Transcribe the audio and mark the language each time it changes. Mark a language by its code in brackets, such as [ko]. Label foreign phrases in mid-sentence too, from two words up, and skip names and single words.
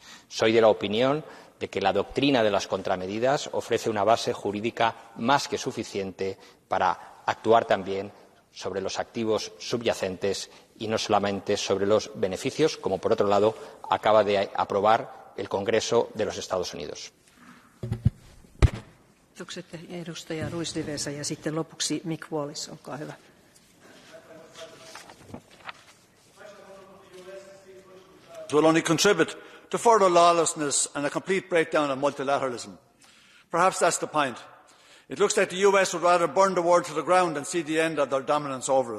[es] Soy de la opinión de que la doctrina de las contramedidas ofrece una base jurídica más que suficiente para actuar también sobre los activos subyacentes y no solamente sobre los beneficios, como por otro lado acaba de aprobar el Congreso de los Estados Unidos. [fi] Edustaja Ruiz de Vesa ja sitten lopuksi Mick Wallis, olkaa hyvä. [en] Will only contribute to further lawlessness and a complete breakdown of multilateralism. Perhaps that's the point. It looks like the US would rather burn the world to the ground than see the end of their dominance over it.